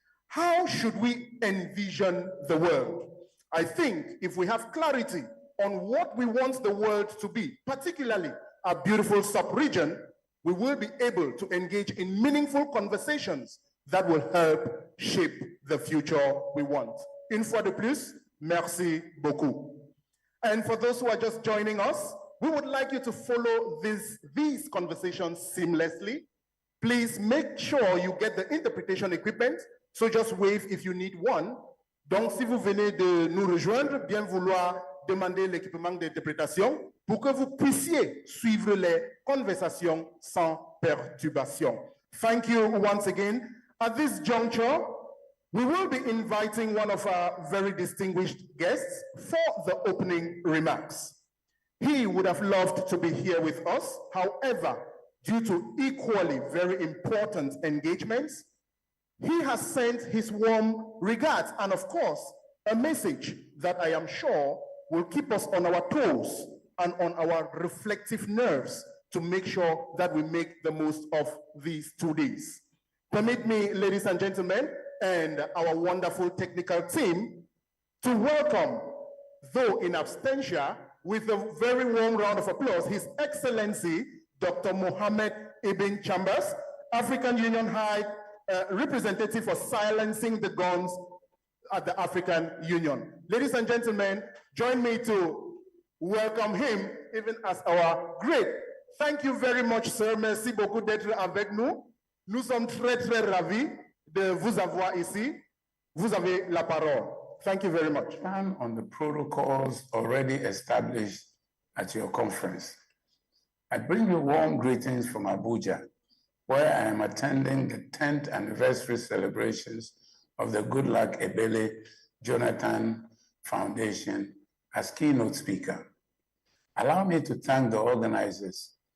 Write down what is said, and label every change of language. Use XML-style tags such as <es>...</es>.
<en>How should we envision the world? I think if we have clarity on what we want the world to be, particularly our beautiful sub-region, we will be able to engage in meaningful conversations that will help shape the future we want.</en> <fr>Une fois de plus, merci beaucoup.</fr> <en>And for those who are just joining us, we would like you to follow these conversations seamlessly. Please make sure you get the interpretation equipment, so just wave if you need one.</en> <fr>Donc, si vous venez de nous rejoindre, bien vouloir demander l'équipement d'interprétation pour que vous puissiez suivre les conversations sans perturbation.</fr> <en>Thank you once again. At this juncture, we will be inviting one of our very distinguished guests for the opening remarks. He would have loved to be here with us. However, due to equally very important engagements, he has sent his warm regards and, of course, a message that I am sure will keep us on our toes and on our reflective nerves to make sure that we make the most of these 2 days. Permit me, ladies and gentlemen, and our wonderful technical team, to welcome, though in absentia, with a very warm round of applause, His Excellency, Dr. Mohammed Ibn Chambers, African Union High Representative for Silencing the Guns at the African Union. Ladies and gentlemen, join me to welcome him, even as our great. Thank you very much, sir.</en> <fr>Merci beaucoup d'être avec nous. Nous sommes très, très ravis de vous avoir ici. Vous avez la parole.</fr> <en>Thank you very much. On the protocols already established at your conference. I bring you warm greetings from Abuja, where I am attending the 10th anniversary celebrations of the Goodluck Ebele Jonathan Foundation as keynote speaker. Allow me to thank the organizers</en>